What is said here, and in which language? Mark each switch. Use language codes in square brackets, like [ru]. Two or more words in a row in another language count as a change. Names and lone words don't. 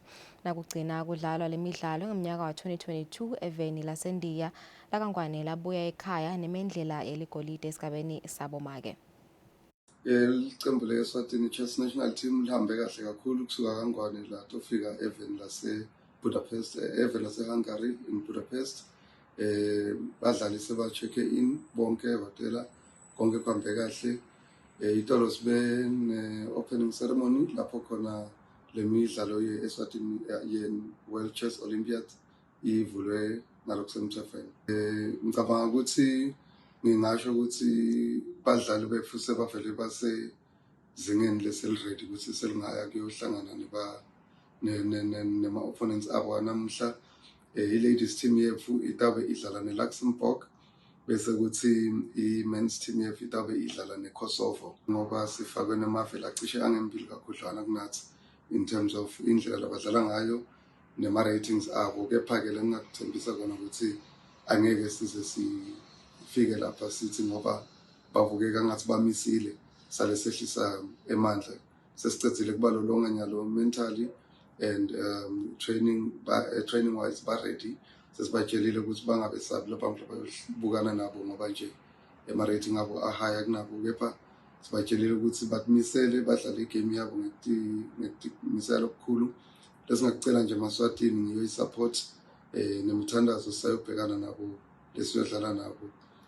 [ss] Nakugcina kudlalwa lemidlalo ngomnyaka wa 2022 eveni laseNdiya lakangwane labuya ekhaya nemendlela yeligolide esigabeni sabomake. Iqembu le-Eswatini Chess National Team lihambe kahle kakhulu kusuka kangwane la tofika eveni lase-Budapest, eveni lase-Hungary in Budapest. Badlali seba-check in bonke hotela konke kuhambe kahle. Itolo sibe ne- [en] opening ceremony [ss] lapho khona lemidlalo ye-Eswatini ye-World Chess Olympiad ivulwe ngalokusemthethweni. Ngicabanga ukuthi ngingasho ukuthi badlali bethu sebavele basezingeni leselready ukuthi selingaya kuyohlangana nema-opponents abo namuhla. I- [en] ladies team [ss] yethu itabe idlala ne-Luxembourg bese kuthi i- [en] men's team [ss] yethu itabe idlala ne-Kosovo ngoba sifakwe namaveli acishe angembili kakhudlwana kunathi [en] in terms of [ss] indlela abadlala ngayo nema-ratings abo. Kepha-ke lengingakuthembisa kona ukuthi angeke size sifike lapha sithi ngoba bavukeka ngathi bamisile sale sehlisa emandla. Sesicedzile kubalolonga nyalo [en] mentally and training wise [ss] ba ready. Sesibatshelile ukuthi bangabesabi labantu bayobukana nabo ngoba nje ema-rating abo ahaya kunabo. Kepha sibatshelile ukuthi batimisele badlale igame yabo ngekumisela okukhulu. Lesingakucela nje eMaswatini ngiyo i-support nemithandazo sayobhekana nabo lesiyodlala nabo.